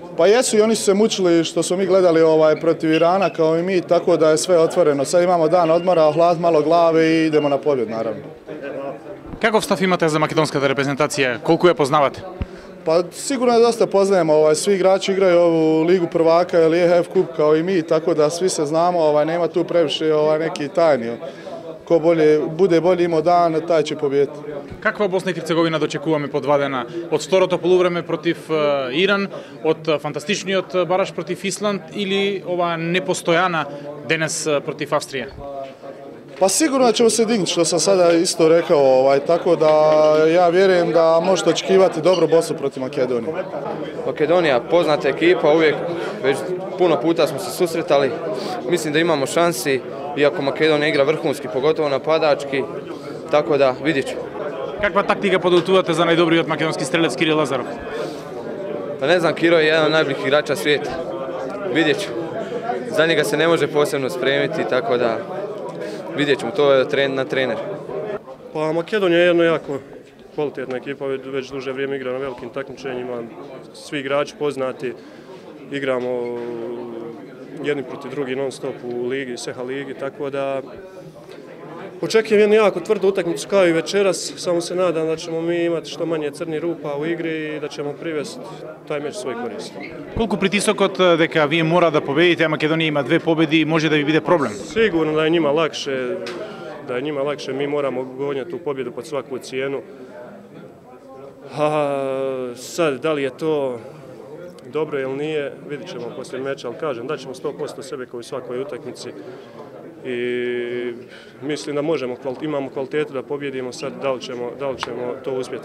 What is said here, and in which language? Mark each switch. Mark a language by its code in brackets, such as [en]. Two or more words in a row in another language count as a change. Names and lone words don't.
[bs] Pa jesu i oni su se mučili što smo mi gledali protiv Irana kao i mi, tako da je sve otvoreno. Sad imamo dan odmora, ohladiti malo glave i idemo na pobjedu, naravno. [mk] Каков став имате за македонската репрезентација? Колку ја познавате? [bs] Pa sigurno je dosta poznajemo, svi igrači igraju ovu ligu prvaka ili EHF kup kao i mi, tako da svi se znamo, nema tu previše neki tajni. Ko bude bolji imao dan, taj će pobijediti. [mk] Каква Босна и Херцеговина дочекуваме по 2 дена? Од второто полувреме против Иран, од фантастичниот бараш против Исланд или ова непостојана денес против Австрија? [bs] Pa sigurno da ćemo se dignuti, što sam sada isto rekao, tako da ja vjerujem da možete očekivati dobru Bosnu protiv Makedonije. Makedonija, poznata ekipa, uvijek, već puno puta smo se susretali. Mislim da imamo šansi, iako Makedonija igra vrhunski, pogotovo napadački, tako da vidjet ću. [mk] Каква тактика подготвувате за најдобриот македонски стрелец Кирил Лазаров? [bs] Pa ne znam, Kiro je jedan od najboljih igrača svijeta. Vidjet ću. Za njega se ne može posebno spremiti, tako da vidjet ćemo, to je na trener. Pa Makedonija je jedna jako kvalitetna ekipa, već duže vrijeme igra na velikim takmičenjima, svi igrači poznati, igramo jedni protiv drugi non stop u ligi, Seha ligi, tako da očekujem jednu jako tvrdu utakmicu kao i večeras, samo se nadam da ćemo mi imati što manje crnih rupa u igri i da ćemo privesti taj meč svoj korist. [mk] Колку притисокот дека вие мора да победите, а Македонија има 2 победи, може да ви биде проблем? [bs] Sigurno da je njima lakše, mi moramo gonjati tu pobjedu pod svaku cijenu. A sad, da li je to dobro ili nije, vidjet ćemo poslije meča, ali kažem, daćemo 100% sebe kao i svakoj utakmici. I mislim da imamo kvalitetu da pobjedimo, sad da li ćemo to uspjeti.